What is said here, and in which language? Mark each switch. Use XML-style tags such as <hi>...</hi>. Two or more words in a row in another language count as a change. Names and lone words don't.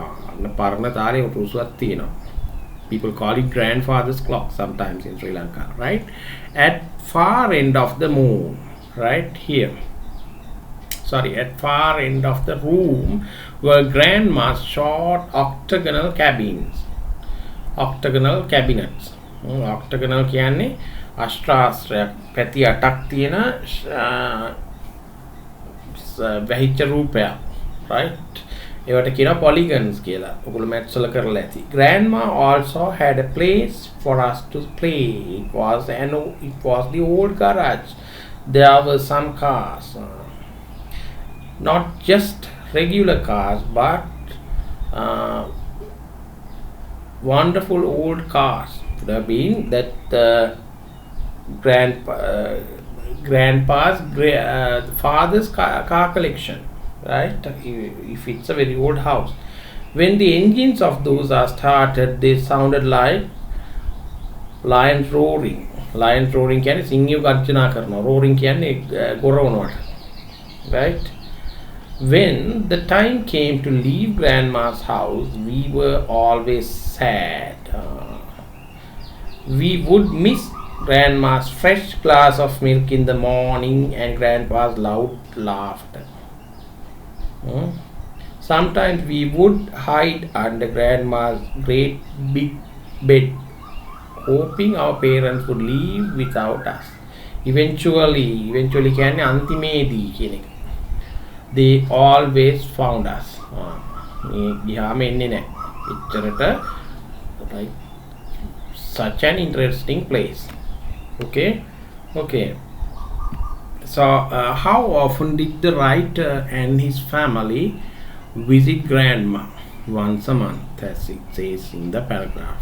<en>People call it grandfather's clock sometimes in Sri Lanka, right? At far end of the moon, right here. At far end of the room were grandma's short octagonal cabins. Octagonal cabinets. Octagonal</en> <si>කියන්නේ අෂ්ටාස්ත්‍රයක් පැති 8ක් තියෙන වැහිච්ච රූපයක්, right? ඒවට කියනවා polygons කියලා. ඔයගොල්ලෝ maths වල කරලා ඇති.</si> <en>Grandma also had a place for us to play. It was the old garage. There were some cars. Not just regular cars, but wonderful old cars. Would have been that grandpa's father's car collection, right? If it's a very old house. When the engines of those are started, they sounded like lions roaring. Lions roaring</en> <si>කියන්නේ සිංහයෝ ගර්ජනා කරනවා. Roaring කියන්නේ ගොරවනවට.</si> <en>Right? When the time came to leave grandma's house, we were always sad. We would miss grandma's fresh glass of milk in the morning and grandpa's loud laughter. Sometimes we would hide under grandma's great big bed, hoping our parents would leave without us.</en> <si>Eventually කියන්නේ අන්තිමේදී කියන එක.</si> <en>They always found us.</en> <si>මේ ගියාම එන්නේ නැහැ. එච්චරට right.</si> <en>Such an interesting place. Okay. So how often did the writer and his family visit grandma? Once a month, as it says in the paragraph.</en>